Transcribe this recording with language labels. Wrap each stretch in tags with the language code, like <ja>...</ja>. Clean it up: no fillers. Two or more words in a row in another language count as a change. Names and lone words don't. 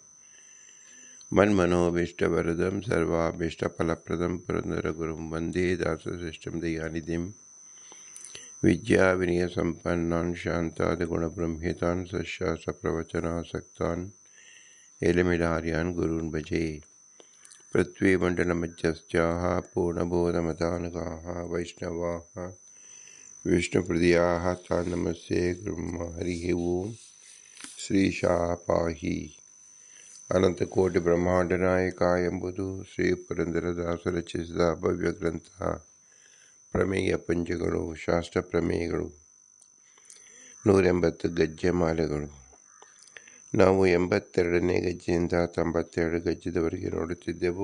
<sa>मन्मनोभीष्टवरदं सर्वाभीष्टफलप्रदं पुरन्दरगुरुं वन्दे दासशिष्टं दयानिधिं विद्याविनयसम्पन्नान् शान्तादिगुणब्रह्मितान् सशास्त्रप्रवचनासक्तान् एलमिलार्यान् गुरून् भजे। पृथ्वीमण्डलमध्यस्थाः पूर्णबोधमतानुगाः वैष्णवाः विष्णुप्रियाः तान् नमस्ते गुरुं। हरिः ओम्। ಶ್ರೀಶಾಹ ಪಾಹಿ.</sa> <kn>ಅನಂತಕೋಟಿ ಬ್ರಹ್ಮಾಂಡ ನಾಯಕ ಎಂಬುದು ಶ್ರೀ ಪುರಂದರದಾಸರು ರಚಿಸಿದ ಭವ್ಯ ಗ್ರಂಥ. ಪ್ರಮೇಯ ಪಂಚಗಳು, ಶಾಸ್ತ್ರ ಪ್ರಮೇಯಗಳು, 180 ಗಜ್ಜೆ ಮಾಲೆಗಳು. ನಾವು 82ನೇ ಗಜ್ಜೆಯಿಂದ 92 ಗಜ್ಜದವರೆಗೆ ನೋಡುತ್ತಿದ್ದೆವು.</kn>